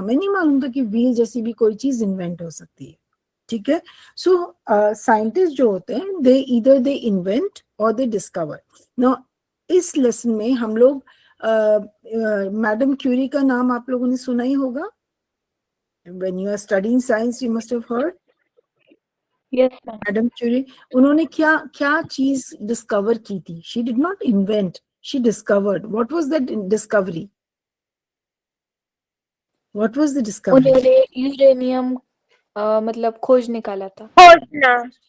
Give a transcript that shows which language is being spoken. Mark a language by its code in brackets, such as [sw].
[hi] हमें नहीं मालूम था कि व्हील जैसी भी कोई चीज इन्वेंट हो सकती है, ठीक है? [en] so scientist [hi] जो होते हैं, [en] They either they invent और they discover. [hi] नाउ इस लेसन में हम लोग मैडम क्यूरी का नाम आप लोगों ने सुना ही होगा. [en] When you are studying science, you must have heard yes ma'am. Madam Curie. [hi] उन्होंने क्या क्या चीज डिस्कवर की थी? [en] She did not invent, she discovered. What was that discovery? What was the discovery? [hi] उन्होंने यूरेनियम मतलब खोज निकाला था। खोजना।